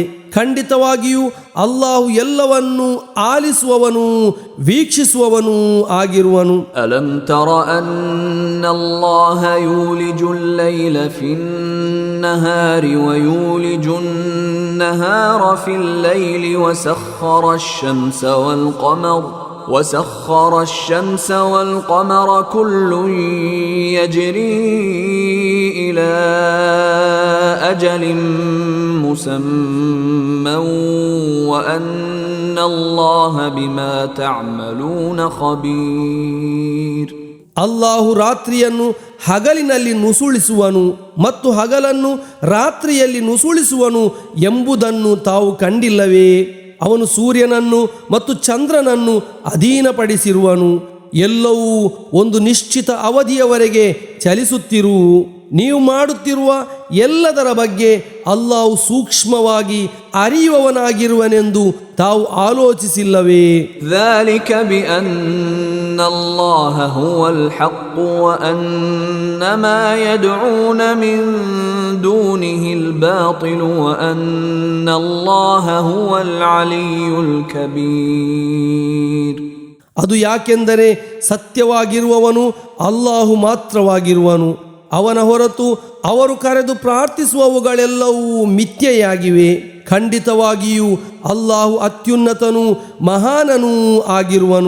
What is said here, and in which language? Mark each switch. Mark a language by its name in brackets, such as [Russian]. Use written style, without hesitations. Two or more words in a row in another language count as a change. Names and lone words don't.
[Kannada] ಖಂಡಿತವಾಗಿಯೂ ಅಲ್ಲಾಹು ಎಲ್ಲವನ್ನೂ ಆಲಿಸುವವನು, ವೀಕ್ಷಿಸುವವನು ಆಗಿರುವನು. [Arabic] ألم تر أن الله يولج الليل في النهار ويولج النهار في الليل وسخر الشمس والقمر كل يجري إلى أجل مسمى وأن الله بما تعملون خبير. [Kannada] ಅಲ್ಲಾಹು ರಾತ್ರಿಯನ್ನು ಹಗಲಿನಲ್ಲಿ ನುಸುಳಿಸುವನು ಮತ್ತು ಹಗಲನ್ನು ರಾತ್ರಿಯಲ್ಲಿ ನುಸುಳಿಸುವನು ಎಂಬುದನ್ನು ತಾವು ಕಂಡಿಲ್ಲವೇ? ಅವನು ಸೂರ್ಯನನ್ನು ಮತ್ತು ಚಂದ್ರನನ್ನು ಅಧೀನಪಡಿಸಿರುವನು. ಎಲ್ಲವೂ ಒಂದು ನಿಶ್ಚಿತ ಅವಧಿಯವರೆಗೆ ಚಲಿಸುತ್ತಿರು. ನೀವು ಮಾಡುತ್ತಿರುವ ಎಲ್ಲದರ ಬಗ್ಗೆ ಅಲ್ಲಾಹು ಸೂಕ್ಷ್ಮವಾಗಿ ಅರಿಯುವವನಾಗಿರುವನೆಂದು ತಾವು ಆಲೋಚಿಸಿಲ್ಲವೇ? [Arabic] ذلك بأن الله هو الحق وأن ما يدعون من دونه الباطل وأن الله هو العلي الكبير. [Kannada] ಅದು ಯಾಕೆಂದರೆ ಸತ್ಯವಾಗಿರುವವನು ಅಲ್ಲಾಹು ಮಾತ್ರವಾಗಿರುವನು. ಅವನ ಹೊರತು ಅವರು ಕರೆದು ಪ್ರಾರ್ಥಿಸುವವುಗಳೆಲ್ಲವೂ ಮಿಥ್ಯೆಯಾಗಿವೆ. ಖಂಡಿತವಾಗಿಯೂ ಅಲ್ಲಾಹು ಅತ್ಯುನ್ನತನೂ ಮಹಾನನೂ ಆಗಿರುವನು.